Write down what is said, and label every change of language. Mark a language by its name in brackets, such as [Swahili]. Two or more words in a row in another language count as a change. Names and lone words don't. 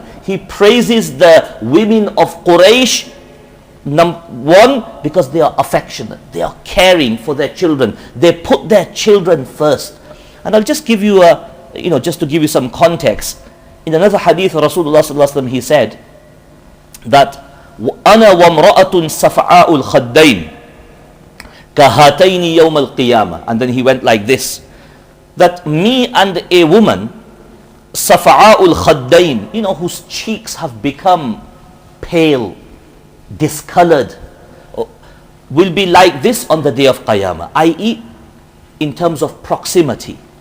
[English] He praises the women of Quraysh, one, because they are affectionate, they are caring for their children, they put their children first. And I'll just give you just to give you some context. In another hadith, [Arabic] رسول الله صلى الله عليه وسلم, [English] he said that [Arabic] أنا و امرأة سفعاء الخدين كهاتين يوم القيامة, [English] and then he went like this, that me and a woman, [Arabic] سفعاء الخدين, [English] whose cheeks have become pale, discolored, will be like this on the day of Qiyamah, i.e. in terms of proximity.